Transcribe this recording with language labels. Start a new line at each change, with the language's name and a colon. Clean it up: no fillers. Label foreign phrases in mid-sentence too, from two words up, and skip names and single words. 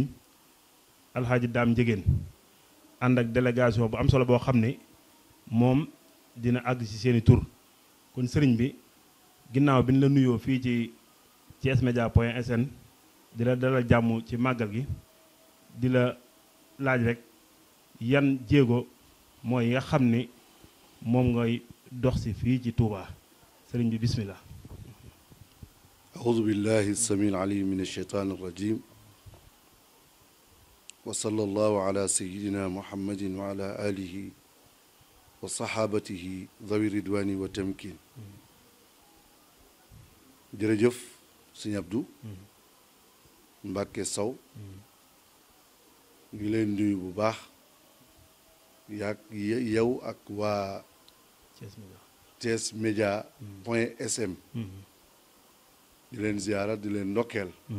Wolof: alhaaji Daam Ndiéguène ànd ak délégation bu am solo boo xam ne moom dina àgg ci seeni tur kon sëriñ bi ginnaaw bi ñu la nuyoo fii ci thiesmedia.sn di la dalal jàmm ci màggal gi di la laaj rek yan jéego mooy yi nga xam ni moom ngay dox si fii ci Touba sëriñ bi bismillah
Arabic: أعوذ بالله السميع العليم من الشيطان الرجيم وصلى الله على سيدنا محمد وعلى آله وصحابته ذوي الرضوان والتمكين
Wolof: jërëjëf sëñ Abdou Mbacke Sow ñu leen nuyu bu baax yaak yow ak waa thiesmedia.sn di leen ziyaara di leen ndokkeel